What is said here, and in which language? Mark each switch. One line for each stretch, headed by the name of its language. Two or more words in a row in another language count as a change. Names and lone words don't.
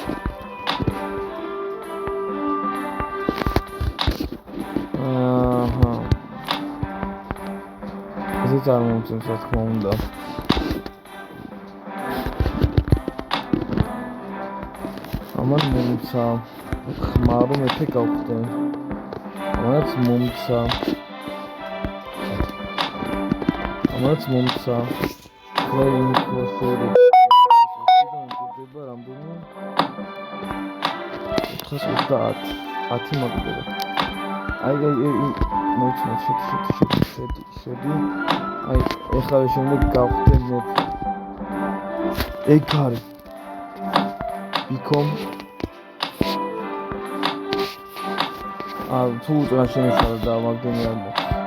Georgian: აჰა. ეს არ მომწონს, რა თქმა უნდა. ამან მომცა. ხმარო მეფე გავხდე. ამანაც მომცა.
English: Playing for sure.
Georgian: Შეიძლება რამდენი? 430. 10 მაგდება. აი მოიცნო შედი. აი ეხლა შემდეგ გავხდე მეფე. ეგ არის. become თუ რა შემეშალა და მაგდენი არ მოხდა.